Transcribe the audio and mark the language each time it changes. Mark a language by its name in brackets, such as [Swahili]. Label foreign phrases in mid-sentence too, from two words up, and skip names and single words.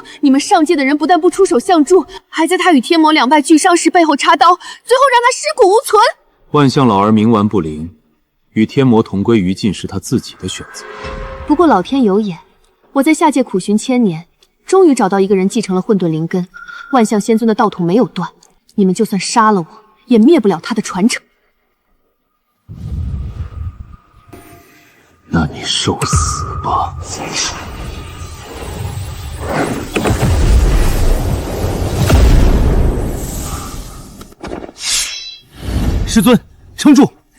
[Chinese] 你們上界的人不但不出手相助，還在他與天魔兩敗俱傷時背後插刀，最後讓他屍骨無存。萬象老兒冥頑不靈，與天魔同歸於盡是他自己的選擇。不過老天有眼，我在下界苦尋千年，終於找到一個人繼承了混沌靈根。萬象仙尊的道統沒有斷，你們就算殺了我，也滅不了他的傳承。那你受死吧！师尊，撑住！